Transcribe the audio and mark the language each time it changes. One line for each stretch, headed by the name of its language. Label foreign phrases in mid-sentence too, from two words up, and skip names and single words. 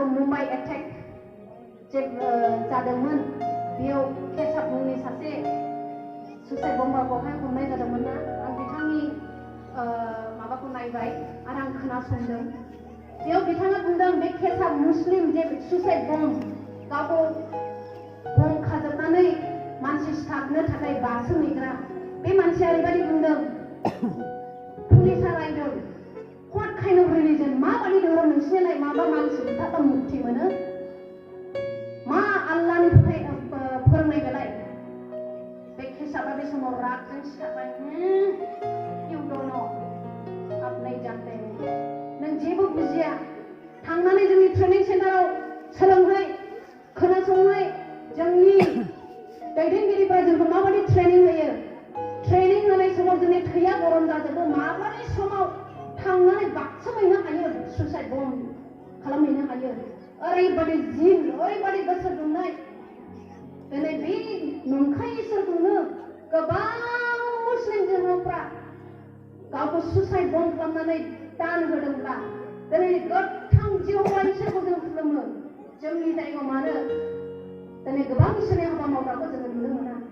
Bodo: मुम्बाइ एटेक जे जादोंमोन बेयाव केसाब मुंनि सासे सुसाइड बम्बारखौहाय हमनाय जादोंमोन ना आं बिथांनि माबाखौ नायबाय आरो आं खोनासंदों बेयाव बिथाङा बुंदों बे केसाब मुस्लिम जे
English: suicide bomb
Bodo: गावखौ बम खाजोबनानै मानसि सिथाबनो थाखाय बासोहैग्रा बे मानसिया ओरैबायदि बुंदों पुलिसा रायदों
English: what kind of religion
Bodo: माबायदि धोरोम नोंसिनिलाय माबा मानसि बुथारबा मुक्ति मोनो मा आल्लाहनि फोरोंनाय बेलाय बे केसाबा बे समाव रागजों सिथाबबाय
English: you don't know
Hindi: आप नहीं
Bodo: जानते नों जेबो बुजिया थांनानै जोंनि ट्रेनिं सेन्टाराव सोलोंहै खोनासंहै जोंनि दैदेनगिरिफ्रा जोंखौ माबायदि ट्रेनिं होयो ट्रेनिं होनाय समाव जोंनि थैया गरम जाजोबो माब्लानि समाव थांनानै बाक्सोहैनो हायो
English: suicide bomb
Bodo: खालामहैनो हायो ओरैबादि जिन ओरैबादि गोसो दुंनाय दिनै बे नंखाय इसोरखौनो गोबां मुस्लिम धोरोमफ्रा गावखौ
English: suicide bomb
Bodo: खालामनानै दान होदोंब्ला दिनै गोथां जिउआव इसोरखौ जों खुलुमो जोंनि जायगायाव मानो दिनै गोबां इसोरनि हाबा मावग्राखौ जोङो नुनो मोना